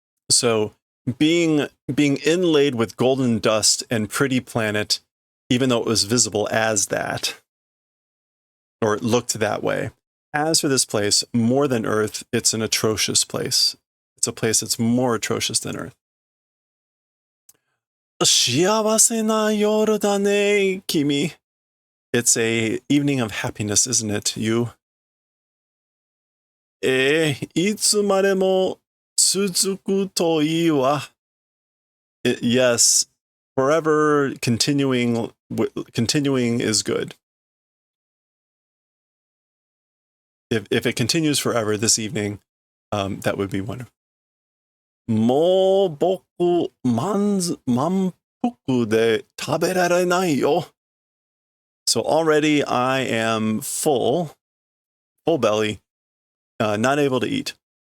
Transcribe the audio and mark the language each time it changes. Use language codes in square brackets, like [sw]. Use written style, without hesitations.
[en] So being inlaid with golden dust and pretty planet, even though it was visible as that, or it looked that way. As for this place, more than Earth, it's an atrocious place. It's a place that's more atrocious than Earth. [ja] 幸せな夜だね, Kimi. [en] It's a evening of happiness, isn't it, you? [ja] いつまでも続くといいわ. [en] Yes, forever continuing is good. If it continues forever this evening, that would be wonderful. [ja] もう僕満腹で食べられないよ. [en] So already I am full belly, not able to eat.